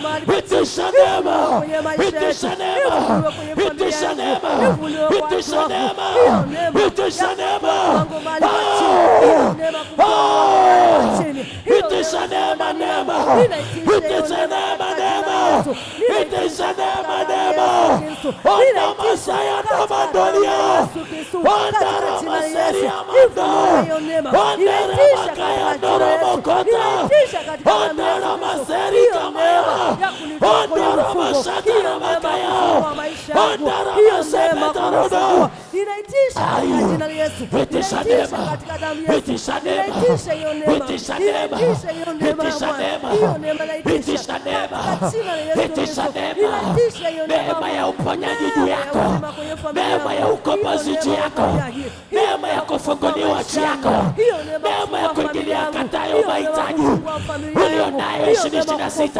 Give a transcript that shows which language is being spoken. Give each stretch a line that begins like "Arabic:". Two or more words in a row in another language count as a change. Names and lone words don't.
Swahili: Itisha neema, itisha neema, itisha neema, itisha neema, itisha neema, itisha neema, neema, itisha neema, neema. itisha neema, neema. Onda masaya na mandolia, onda ramaseri amando, onda ramakaya ndoromokota, onda ramaseri kamaya, onda ramasata ramakaya, onda ramaseta rodo. Inaitisha katika jina la Yesu. Itisha neema, itisha neema, itisha neema, itisha neema, itisha neema, itisha neema. Neema ya uponyaji juu yako, neema ya ukombozi juu yako, neema ya kufunguliwa juu yako, neema ya kuingilia katayo mahitaji ulionayo 2026.